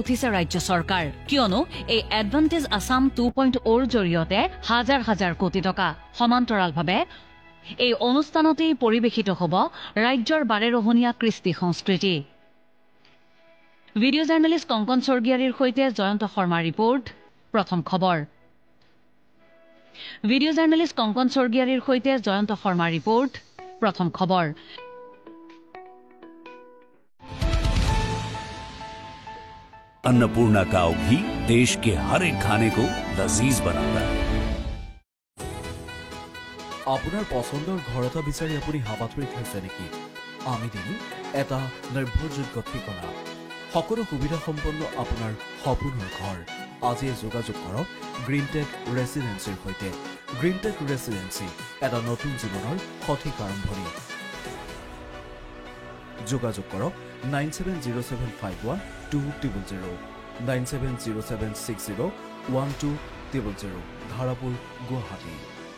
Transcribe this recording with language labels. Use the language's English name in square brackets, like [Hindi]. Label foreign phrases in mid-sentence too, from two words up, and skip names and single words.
[Assamese] উঠিছে ৰাজ্য চৰকাৰ কিয়নো এই এডভান্টেজ আসাম 2.0ৰ জৰিয়তে হাজাৰ হাজাৰ কোটি টকা সমান্তৰালভাৱে এই অনুষ্ঠানতেই পৰিৱেশিত হ'ব ৰাজ্যৰ বাৰেৰহণীয়া কৃষ্টি সংস্কৃতি [English] video journalist [Assamese] কংকন স্বৰ্গীয়াৰীৰ সৈতে জয়ন্ত শৰ্মা ৰিপৰ্ট প্ৰথম খবৰ [English] video journalist [Assamese] কংকন স্বৰ্গীয়াৰীৰ সৈতে জয়ন্ত শৰ্মা ৰিপৰ্ট প্ৰথম খবৰ [Hindi] अन्नपूर्णा काव घी देश के हर एक खाने को लजीज बनाता है [Assamese] আপোনাৰ পছন্দৰ ঘৰ এটা বিচাৰি আপুনি হাবাথুৰিত হৈছে নেকি আমি দিম এটা নিৰ্ভৰযোগ্য ঠিকনা সকলো সুবিধা সম্পন্ন আপোনাৰ সপোনৰ ঘৰ আজিয়ে যোগাযোগ কৰক গ্ৰীণটেক ৰেচিডেন্সিৰ সৈতে গ্ৰীণটেক ৰেচিডেন্সি এটা নতুন জীৱনৰ সঠিক আৰম্ভণি যোগাযোগ কৰক 9707512000 9707601200 ধাৰাপুৰ গুৱাহাটী